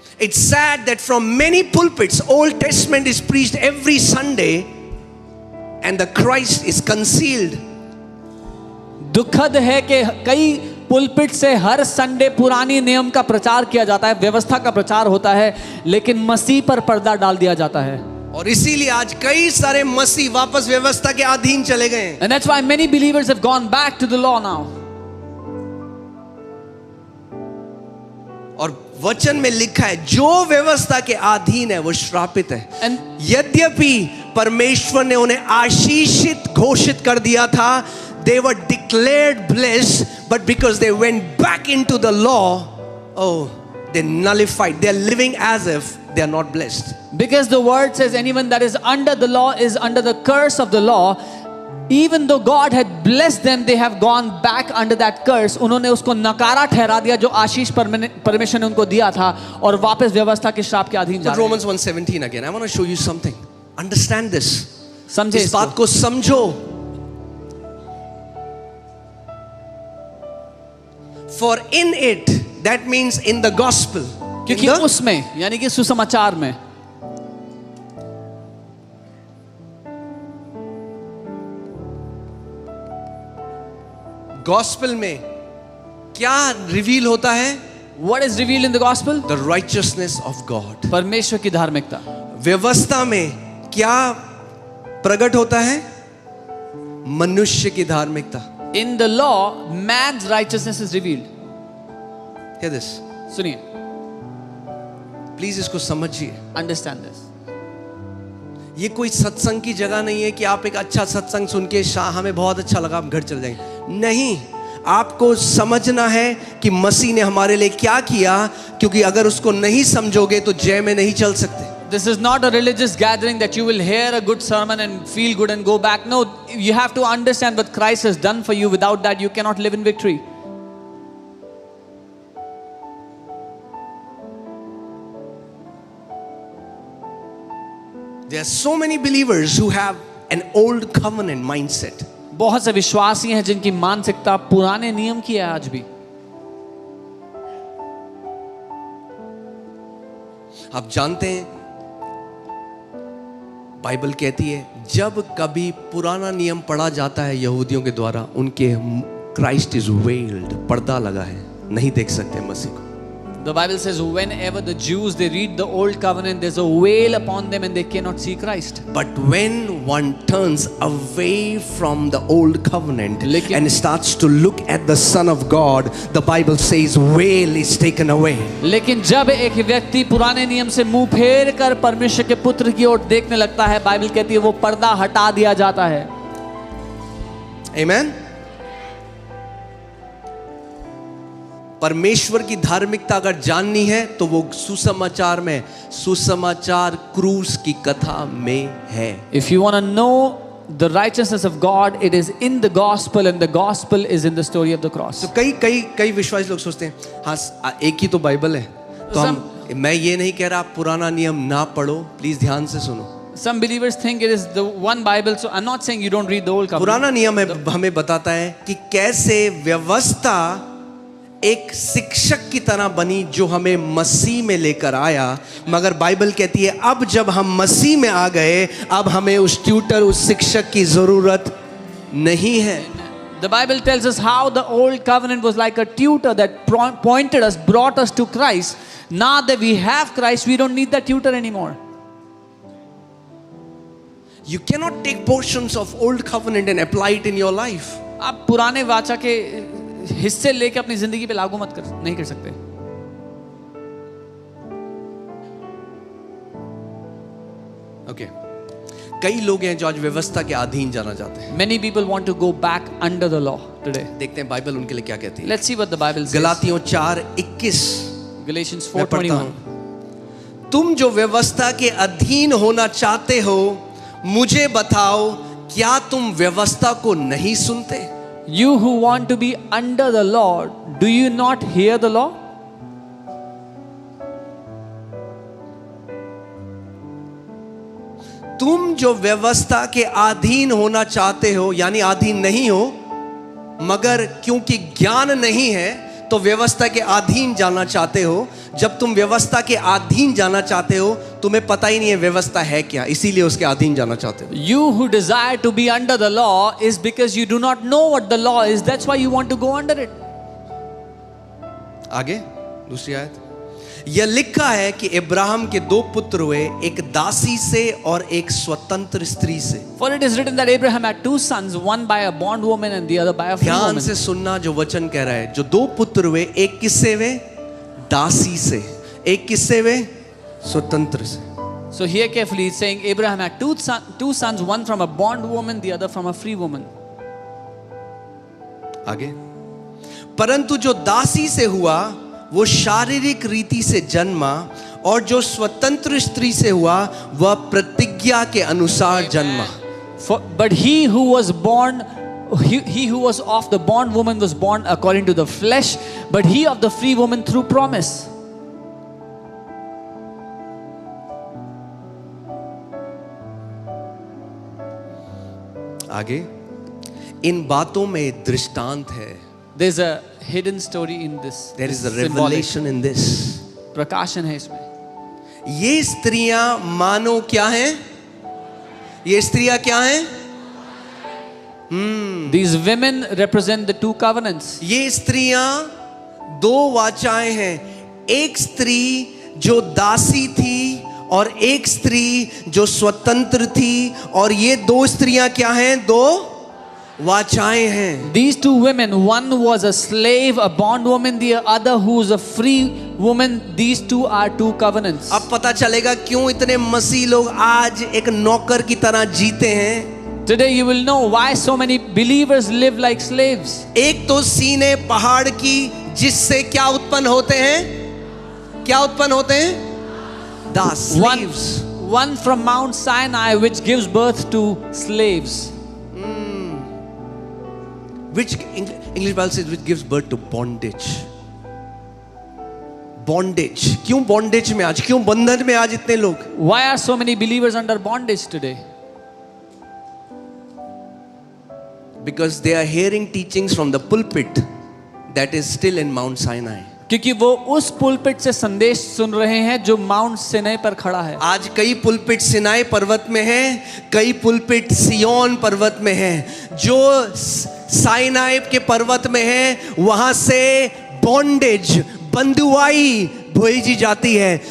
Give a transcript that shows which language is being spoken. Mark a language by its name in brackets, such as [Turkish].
[English] It's sad that from many pulpits, Old Testament is preached every Sunday and the Christ is concealed. [Hindi] दुखद है कि कई pulpit से हर Sunday पुरानी नियम का प्रचार किया जाता है, व्यवस्था का प्रचार होता है, लेकिन मसीह पर पर्दा डाल दिया जाता है। और इसीलिए आज कई सारे मसीह वापस व्यवस्था के अधीन चले गए हैं। [English] And that's why many believers have gone back to the law now. [Hindi] और वचन में लिखा है जो व्यवस्था के अधीन है वो श्रापित है। [English] And [Hindi] यद्यपि परमेश्वर ने उन्हें आशीषित घोषित कर दिया था, [English] they were declared blessed, but because they went back into the law, oh, they nullified. They are living as if they are not blessed. because the word says anyone that is under the law is under the curse of the law. Even though God had blessed them, they have gone back under that curse. [Hindi] उन्होंने उसको नकारा ठहरा दिया जो आशीष परमेश्वर ने उनको दिया था, और वापस व्यवस्था के श्राप के अधीन जा रहे हैं। [English] Romans 1:17 again. I want to show you something. Understand this. [Hindi] समझे इस बात को समझो। [English] For in it, that means in the gospel. [Hindi] क्योंकि उसमें यानी कि सुसमाचार में गॉस्पेल में क्या रिवील होता है? [English] what is revealed in the gospel? The righteousness of God. [Hindi] परमेश्वर की धार्मिकता। व्यवस्था में क्या प्रकट होता है? मनुष्य की धार्मिकता। [English] In the law, man's righteousness is revealed. Hear this. [Hindi] सुनिए, प्लीज इसको समझिए। [English] understand this. [Hindi] ये कोई सत्संग की जगह नहीं है कि आप एक अच्छा सत्संग सुन के हमें बहुत अच्छा लगा, हम घर चले जाएंगे। नहीं, आपको समझना है कि मसीह ने हमारे लिए क्या किया, क्योंकि अगर उसको नहीं समझोगे तो जय में नहीं चल सकते। [English] This is not a religious gathering that you will hear a good sermon and feel good and go back. No, you have to understand what Christ has done for you. Without that, you cannot live in victory. There are so many believers who have an old covenant mindset. [Hindi] बहुत से विश्वासी हैं जिनकी मानसिकता पुराने नियम की है आज भी। आप जानते हैं बाइबल कहती है जब कभी पुराना नियम पढ़ा जाता है यहूदियों के द्वारा, उनके [English] Christ is veiled, [Hindi] पर्दा लगा है, नहीं देख सकते मसीह को। [English] The Bible says whenever the Jews they read the old covenant, there's a veil upon them and they cannot see Christ. But when one turns away from the old covenant and starts to look at the Son of God, the Bible says veil is taken away. [Hindi] लेकिन जब एक व्यक्ति पुराने नियम से मुंह फेर कर परमेश्वर के पुत्र की ओर देखने लगता है, बाइबल कहती है वो पर्दा हटा दिया जाता है। [English] Amen. [Hindi] परमेश्वर की धार्मिकता अगर जाननी है तो वो सुसमाचार में, सुसमाचार क्रूस की कथा में है। [English] If you want to know the righteousness of God, it is in the gospel, and the gospel is in the story of the cross. [Hindi] तो कई विश्वासी लोग सोचते हैं हाँ एक ही तो बाइबल है, तो मैं ये नहीं कह रहा आप पुराना नियम ना पढ़ो, प्लीज ध्यान से सुनो। [English] Some believers think it is the one Bible, so I'm not saying you don't read the old covenant. [Hindi] पुराना नियम हमें बताता है कि कैसे व्यवस्था एक शिक्षक की तरह बनी जो हमें मसीह में लेकर आया, मगर बाइबल कहती है अब जब हम मसीह में आ गए, अब हमें उस ट्यूटर, उस शिक्षक की जरूरत नहीं है। [English] The Bible tells us how the old covenant was like a tutor that pointed us, brought us to Christ. Now that we have Christ, we don't need that tutor anymore. You cannot take portions of old covenant and apply it in your life. [Hindi] आप पुराने वाचा के हिस्से लेके अपनी जिंदगी पे लागू नहीं कर सकते। [English] Okay. [Hindi] कई लोग हैं जो आज व्यवस्था के अधीन जाना चाहते हैं। [English] Many people want to go back under the law today. [Hindi] देखते हैं बाइबल उनके लिए क्या कहती है। [English] Let's see what the Bible says. [Hindi] गलातियों 4:21 [English] Galatians [Hindi] मैं पढ़ता [English] 4:21. [Hindi] हूं। तुम जो व्यवस्था के अधीन होना चाहते हो, मुझे बताओ क्या तुम व्यवस्था को नहीं सुनते? [English] You who want to be under the law, do you not hear the law? [Hindi] तुम जो व्यवस्था के अधीन होना चाहते हो, यानी अधीन नहीं हो, मगर क्योंकि ज्ञान नहीं है तो व्यवस्था के अधीन जाना चाहते हो। जब तुम व्यवस्था के अधीन जाना चाहते हो, तुम्हें पता ही नहीं है व्यवस्था है क्या, इसीलिए उसके अधीन जाना चाहते हो. [English] You who desire to be under the law is because you do not know what the law is. That's why you want to go under it. [Hindi] आगे दूसरी आयत. यह लिखा है कि इब्राहिम के दो पुत्र हुए, एक दासी से और एक स्वतंत्र स्त्री से. [English] For it is written that Abraham had two sons, one by a bondwoman and the other by a free [Hindi] ध्यान [English] woman. [Hindi] से सुनना जो वचन कह रहा है. जो दो पुत्र हुए, एक किससे हुए? दासी से. एक किससे हुए? स्वतंत्र से. [English] So here carefully it's saying Abraham had two sons, one from a bondwoman, the other from a free woman. [Hindi] आगे. परंतु जो दासी से हुआ वो शारीरिक रीति से जन्मा, और जो स्वतंत्र स्त्री से हुआ वह प्रतिज्ञा के अनुसार जन्मा. [English] But he who was born, he who was of the bondwoman was born according to the flesh, but he of the free woman through promise. [Hindi] आगे. इन बातों में दृष्टांत है. [English] There's a hidden story in this. There is a Symbolic. revelation in this. [Hindi] प्रकाशन है इसमें. ये स्त्रियां मानो क्या हैं? ये स्त्रियां क्या हैं? [English] These women represent the two covenants. [Hindi] ये स्त्रियां दो वाचाएं हैं. एक स्त्री जो दासी थी और एक स्त्री जो स्वतंत्र थी, और ये दो स्त्रियां क्या हैं? दो वाचाएं हैं. [English] These two women, one was a slave, a bondwoman, the other who is a free woman. These two are two covenants. [Hindi] अब पता चलेगा क्यों इतने मसीह लोग आज एक नौकर की तरह जीते हैं. [English] Today you will know why so many believers live like slaves. [Hindi] एक तो सीने पहाड़ की, जिससे क्या उत्पन्न होते हैं? क्या उत्पन्न होते हैं? दास. [English] One from Mount Sinai which gives birth to slaves. Which English Bible says which gives birth to bondage. Bondage. [Hindi] क्यों bondage में आज? क्यों बंधन में आज इतने लोग? [English] Why are so many believers under bondage today? Because they are hearing teachings from the pulpit that is still in Mount Sinai. [Hindi] क्योंकि वो उस पुलपिट से संदेश सुन रहे हैं जो माउंट सिनाई पर खड़ा है. आज कई पुलपिट सिनाई पर्वत में हैं, कई पुलपिट सियोन पर्वत में हैं. जो साइनाई के पर्वत में है, वहां से बॉन्डेज, बंधुआई भेजी जाती है.